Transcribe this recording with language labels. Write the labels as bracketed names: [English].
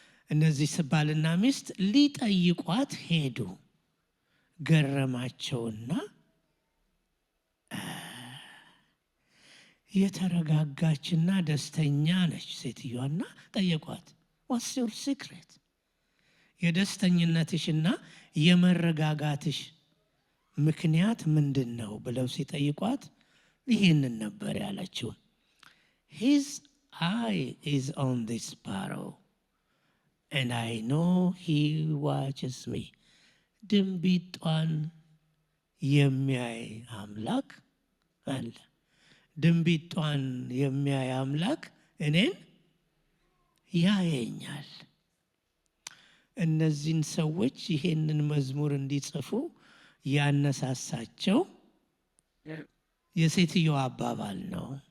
[Amharic] እነዚህ ባልና ሚስት ሊጠይቋት ሄዱ። ገረማቸውና የተረጋጋችና ደስተኛ ነች ሴትዮዋና ጠየቋት። [English] What's your secret? [Amharic] የደስተኝነትሽና የመረጋጋትሽ ምክንያት ምንድን ነው ብለው ሲጠይቋት ይህንን ነበር ያለችው። [English] His eye is on this sparrow and I know he watches me. [Amharic] ድንቢጧን የሚያይ አምላክ አለ። ድንቢጧን የሚያይ አምላክ እኔን ያየኛል። እነዚህን ሰዎች ይሄንን መዝሙር እንዲጽፉ ያነሳሳቸው የሴትዮዋ አባባል ነው።